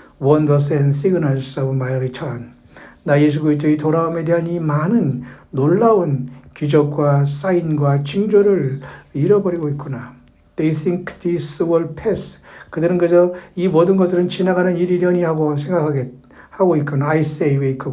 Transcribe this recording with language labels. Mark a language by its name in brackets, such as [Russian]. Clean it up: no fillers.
[English] Wonders and signals of my return. [Korean] 나 예수 그리스도의 돌아옴에 대한 이 많은 놀라운 기적과 사인과 징조를 잃어버리고 있구나. [English] They think this will pass. [Korean] 그들은 그저 이 모든 것들은 지나가는 일이려니 하고 생각하고 있거나 [English] I say wake up.